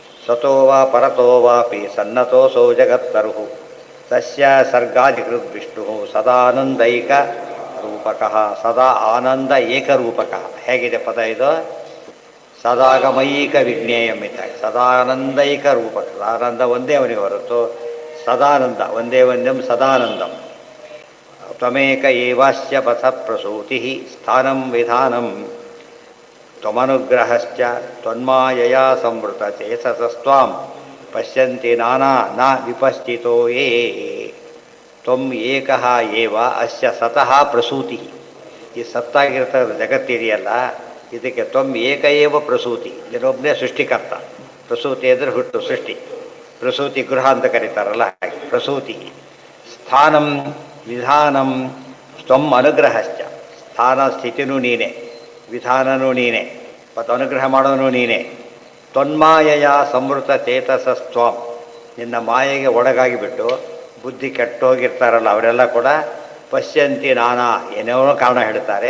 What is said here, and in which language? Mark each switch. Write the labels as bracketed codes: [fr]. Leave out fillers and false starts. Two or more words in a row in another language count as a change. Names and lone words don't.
[sa] ಸತೋ ವಾ ಪರತೋ ವಾಪಿ ಸನ್ನತೋಸೌ ಜಗತ್ತರುಹು ತಸ್ಯ ಸರ್ಗಾಧಿಕೃತ್ ವಿಷ್ಣು ಸದಾನಂದೈಕ ರೂಪಕಃ ಸದಾ ಆನಂದ ಏಕರೂಪಕಃ. [kn] ಹೇಗಿದೆ ಪದ ಇದು? [sa] ಸದಾಗಮೈಕ ವಿಜ್ಞೇಯಂ ಇದ್ದಾಗ ಸದಾನಂದೈಕ ರೂಪಕ. [kn] ಆನಂದ ಒಂದೇ ಅವನಿಗೆ ಹೊರತು ಸದಾನಂದ ಒಂದೇ ಒಂದಂ ಸದಾನಂದಂ. [sa] ತ್ವಮೇಕ ಏವಾಸ್ಯ ಪಥ ಪ್ರಸೂತಿ ಸ್ಥಾನಂ ವಿಧಾನಂ ತ್ವಮನುಗ್ರಹಶ್ಚ ತ್ವನ್ಮಾಯಯಾ ಸಂವೃತ ಚೇತಸಸ್ತ್ವಾಂ ಪಶ್ಯಂತಿ ನಾನಾ ನ ವಿಪಶ್ಚಿತೋ ಯೇ. ತ್ವಂ ಏಕಃ ಏವ ಅಸ್ಯ ಸತಃ ಪ್ರಸೂತಿ. [kn] ಈ ಸತ್ತಾಗಿರ್ತಕ್ಕಂಥ ಜಗತ್ತಿದೆಯಲ್ಲ, ಇದಕ್ಕೆ [sa] ತ್ವಂ ಏಕ ಏವ ಪ್ರಸೂತಿ. [kn] ಇದರೊಬ್ಬನೇ ಸೃಷ್ಟಿಕರ್ತ. ಪ್ರಸೂತಿ ಅಂದರೆ ಹುಟ್ಟು, ಸೃಷ್ಟಿ. ಪ್ರಸೂತಿ ಗೃಹ ಅಂತ ಕರೀತಾರಲ್ಲ ಹಾಗೆ ಪ್ರಸೂತಿ. [sa] ಸ್ಥಾನಂ ವಿಧಾನಂ ತ್ವಂ ಅನುಗ್ರಹಶ್ಚ. [kn] ಸ್ಥಾನ ಸ್ಥಿತಿನೂ ನೀನೆ, ವಿಧಾನನೂ ನೀನೆ, ಮತ್ತು ಅನುಗ್ರಹ ಮಾಡೋನು ನೀನೆ. [sa] ತ್ವನ್ಮಾಯಯ ಸಂವೃತ ಚೇತಸಸ್ತ್ವಂ. [kn] ನಿನ್ನ ಮಾಯೆಗೆ ಒಳಗಾಗಿಬಿಟ್ಟು ಬುದ್ಧಿ ಕೆಟ್ಟೋಗಿರ್ತಾರಲ್ಲ ಅವರೆಲ್ಲ ಕೂಡ [sa] ಪಶ್ಯಂತಿ ನಾನಾ [kn] ಏನೇನೋ ಕಾರಣ ಹೇಳ್ತಾರೆ.